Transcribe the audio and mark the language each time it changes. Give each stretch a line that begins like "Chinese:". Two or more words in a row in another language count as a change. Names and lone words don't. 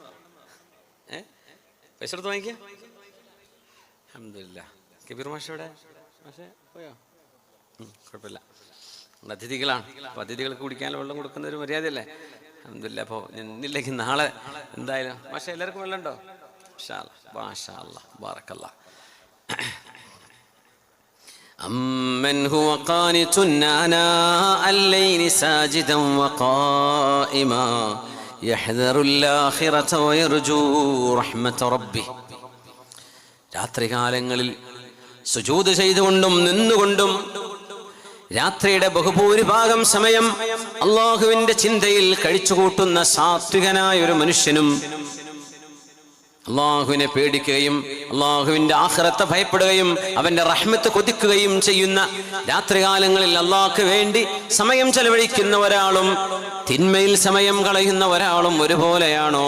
Malayalam: പൈസ കൊടുത്ത് വാങ്ങിക്കുക? അൽഹംദുലില്ലാ. കബീർ മാഷയുടെ മാഷേ പോയോ? കുഴപ്പമില്ല, നമ്മുടെ അതിഥികളാണ്. അപ്പോൾ അതിഥികൾക്ക് കുടിക്കാനുള്ള വെള്ളം കൊടുക്കുന്ന ഒരു മര്യാദയല്ലേ? അൽഹംദുലില്ലാ. അപ്പോൾ ഇന്നില്ലെങ്കിൽ നാളെ എന്തായാലും. മാഷേ എല്ലാവർക്കും വെള്ളം ഉണ്ടോ?
Arabic: ما شاء الله، بارك الله. أمن هو قانت آناء الليل ساجدا وقائما يحذر الآخرة ويرجو رحمة ربه.
Malayalam: രാത്രികാലങ്ങളിൽ സുജൂദ് ചെയ്തുകൊണ്ടും നിന്നുകൊണ്ടും രാത്രിയുടെ ബഹുഭൂരിഭാഗം സമയം അള്ളാഹുവിന്റെ ചിന്തയിൽ കഴിച്ചുകൂട്ടുന്ന സാത്വികനായ ഒരു മനുഷ്യനും അള്ളാഹുവിനെ പേടിക്കുകയും അള്ളാഹുവിന്റെ ആഖിറത്തെ ഭയപ്പെടുകയും അവന്റെ റഹ്മത്ത് കൊതിക്കുകയും ചെയ്യുന്ന രാത്രികാലങ്ങളിൽ അള്ളാഹ്ക്ക് വേണ്ടി സമയം ചെലവഴിക്കുന്ന ഒരാളും തിന്മയിൽ സമയം കളയുന്ന ഒരാളും ഒരുപോലെയാണോ?